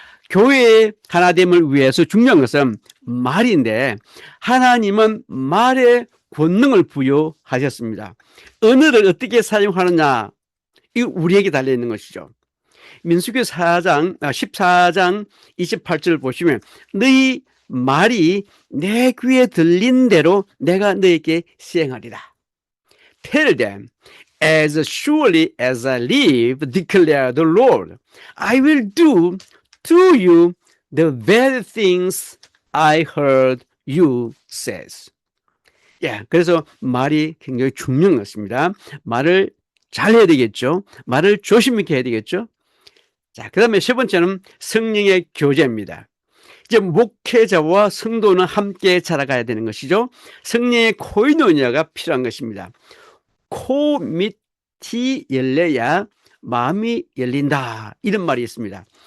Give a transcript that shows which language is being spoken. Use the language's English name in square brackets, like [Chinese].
[Korean] 교회의 하나됨을 위해서 중요한 것은 말인데 하나님은 말에 권능을 부여하셨습니다. 언어를 어떻게 사용하느냐, 이 우리에게 달려있는 것이죠. 민수기 14장 28절 보시면 너희 말이 내 귀에 들린 대로 내가 너에게 시행하리라. [English] Tell them, as surely as I live, declare the Lord, I will do to you the very things I heard you says. [Korean] 그래서 말이 굉장히 중요한 것입니다. 말을 잘 해야 되겠죠. 말을 조심 있게 해야 되겠죠. 자, 그 다음에 세 번째는 성령의 교제입니다. 이제 목회자와 성도는 함께 자라가야 되는 것이죠. 성령의 코이노니아가 필요한 것입니다. 코 밑이 열려야 마음이 열린다, 이런 말이 있습니다.